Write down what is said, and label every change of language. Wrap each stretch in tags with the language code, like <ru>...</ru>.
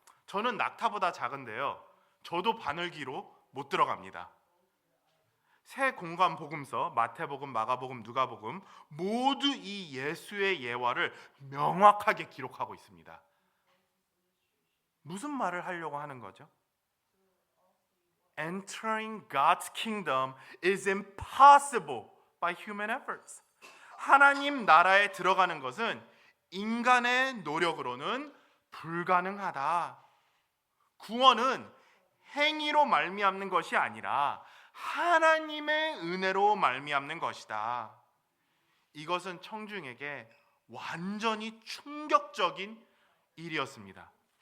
<ko>저는 낙타보다 작은데요, 저도 바늘기로 못 들어갑니다. 새 공간 복음서, 마태복음, 마가복음, 누가복음 모두 이 예수의 예화를 명확하게 기록하고 있습니다. 무슨 말을 하려고 하는 거죠?</ko> <en>Entering God's kingdom is impossible by human efforts.</en> <ko>하나님 나라에 들어가는 것은 인간의 노력으로는 불가능하다. 구원은 행위로 말미암는 것이 아니라 하나님의 은혜로 말미암는 것이다. 이것은 청중에게 완전히 충격적인 일이었습니다.</ko>